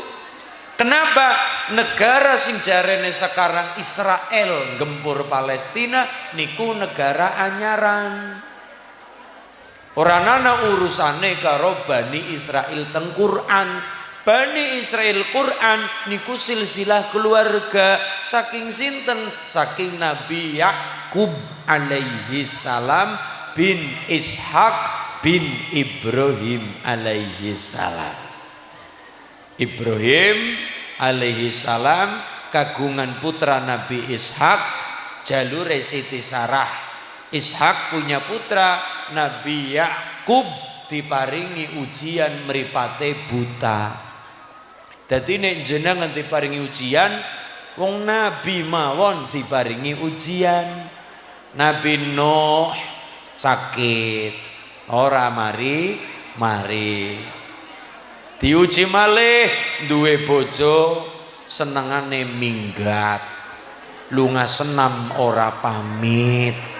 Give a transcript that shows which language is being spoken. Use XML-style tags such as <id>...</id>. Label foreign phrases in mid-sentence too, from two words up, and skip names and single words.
<jv>Kenapa negara sing jarene sekarang Israel gempur Palestina niku negara anyaran. Ora ana urusane karo Bani Israel teng Quran. Bani Israel Quran niku silsilah keluarga saking sinten? Saking Nabi Yakub</jv> <ar>alaihi salam</ar> <jv>bin Ishak bin Ibrahim</jv> <ar>alaihi salam.</ar> <jv>Ibrahim</jv> <ar>alaihi salam</ar> <jv>kagungan putra Nabi Ishak, jalure Siti Sarah. Ishak punya putra Nabi Yakub, diparingi ujian mripate buta. Dadi nek jenengan diparingi ujian, wong nabi mawon diparingi ujian. Nabi Nuh sakit, ora mari diuji malih duwe bojo senengane minggat, lunga senam ora pamit.</jv>